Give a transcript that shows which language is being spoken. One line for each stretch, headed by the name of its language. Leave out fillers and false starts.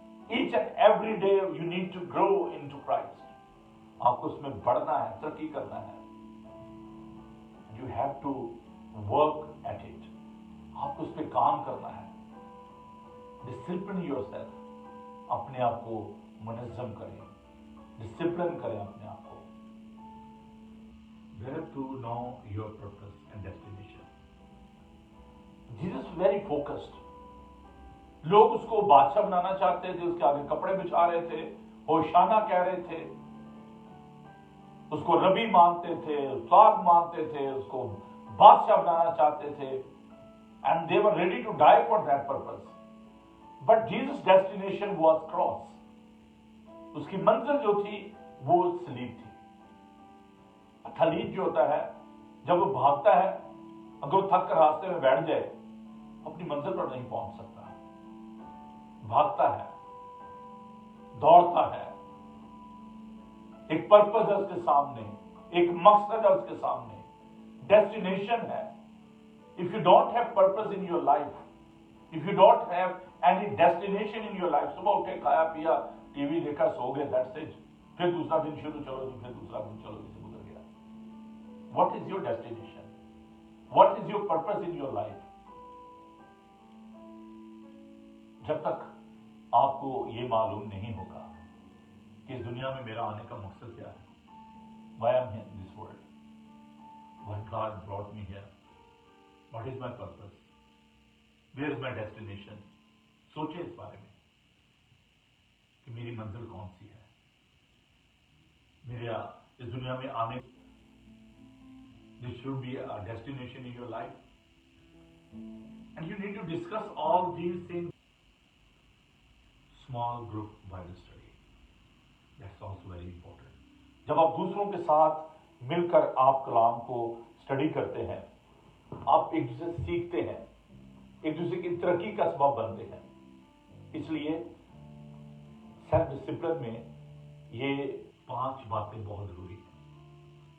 English: Each and every day you need to grow into Christ.
Hindi: आपको उसमें बढ़ना है, तरक्की करना है.
English: You have to work at it.
Hindi: आपको उस पर काम करना है.
English: Discipline yourself.
Hindi: अपने आप को मुनज़्ज़म करें, डिसिप्लिन करें अपने आप को.
English: You have to know your purpose and destination. Jesus was very focused.
Hindi: लोग उसको बादशाह बनाना चाहते थे, उसके आगे कपड़े बिछा रहे थे, होशाना कह रहे थे, उसको रबी मानते थे, उस्ताद मानते थे, उसको बादशाह बनाना चाहते थे.
English: And they were ready to die for that purpose. But Jesus' destination was cross.
Hindi: उसकी मंजिल जो थी वो सलीब थी. एथलीट जो होता है, जब वो भागता है, अगर वो थक कर रास्ते में बैठ जाए, अपनी मंजिल पर नहीं पहुंच सकता. भागता है, दौड़ता है, एक पर्पस है उसके सामने, एक मकसद है उसके सामने, डेस्टिनेशन है.
English: If you don't have purpose in your life, if you don't have any destination in your life,
Hindi: सुबह उठे, खाया पिया, टीवी देखा, सो गए,
English: that's it.
Hindi: फिर दूसरा दिन शुरू, चलो जी, फिर दूसरा दिन, चलो जी, गुजर गया.
English: What is your destination? What is your purpose in your life?
Hindi: जब तक आपको ये मालूम नहीं होगा कि इस दुनिया में मेरा आने का मकसद क्या है,
English: why I'm here in this world, why God brought me here, what is my purpose, where is my destination,
Hindi: सोचिए इस बारे में कि मेरी मंजिल कौन सी है. मेरा इस दुनिया में आने,
English: there should be a destination in your life, and you need to discuss all these things. Small group Bible study, that's also very important.
Hindi: जब आप दूसरों के साथ मिलकर आप कलाम को स्टडी करते हैं, आप एक दूसरे से सीखते हैं, एक दूसरे की तरक्की का सबब बनते हैं। इसलिए सेल्फ डिसिप्लिन में ये 5 बातें बहुत जरूरी हैं।